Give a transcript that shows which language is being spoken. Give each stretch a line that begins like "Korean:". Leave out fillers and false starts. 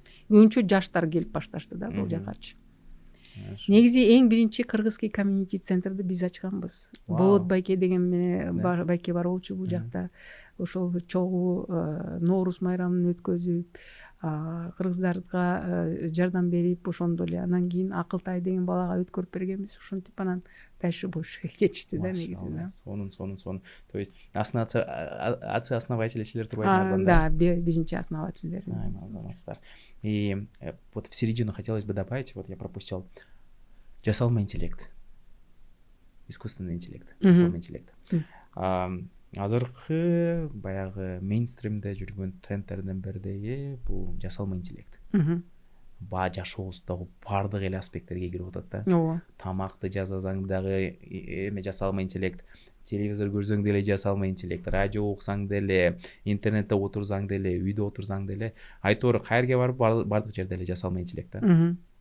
Kyrgyz: Көбүнчө жаштар келип башташты да бул жакачы. Негизи эң биринчи кыргызский комьюнити центрди биз ачканбыз. Болот Байке деген байке бар болчу бул жакта. Ошол чогуу Ноорус майрамын өткөзүп, кыргыздарга жардам берип, ошондо эле анан кийин Акылтай деген балага өткөрүп бергенбиз. Ошентип анан
Russian: дальше больше
Kyrgyz: кечти да негизи да. Сонун.
Russian: То есть основатели
Kyrgyz: силер турбайсыңар да? Да, биринчи основательдер. Молодцар.
Russian: И вот в середину хотелось бы добавить, вот я пропустил,
Kyrgyz: жасалма интеллект,
Russian: искусственный интеллект, жасалма интеллект.
Kyrgyz: Азыркы баягы мейнстримде жүргөн трендтердин бири бул жасалма интеллект. Жашообуздагы баардык эле аспекттерге кирип атат да. Ооба. Тамакты жасасаң дагы эме жасалма интеллект, телевизор көрсөң деле жасалма интеллект, радио уксаң деле, интернетте отурсаң деле, үйдө отурсаң деле, айтор каерге барып баардык жерде эле жасалма интеллект да.